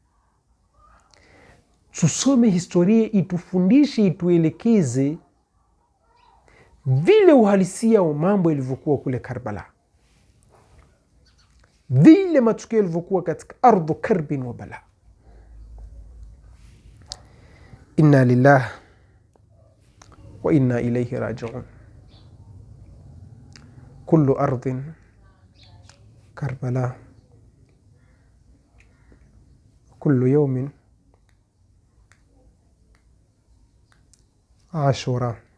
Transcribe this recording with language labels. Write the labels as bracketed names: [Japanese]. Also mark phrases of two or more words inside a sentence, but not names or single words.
[Swahili] Tusome historia itufundishe, ituelekeze vile uhalisia wa mambo yalivyokuwa kule Karbala, vile matukio yalivyokuwa katika [Arabic] أرض كرب وبلاء. إنا لله وإنا إليه راجعون. كل أرض كربلاء، كل يوم عاشوراء.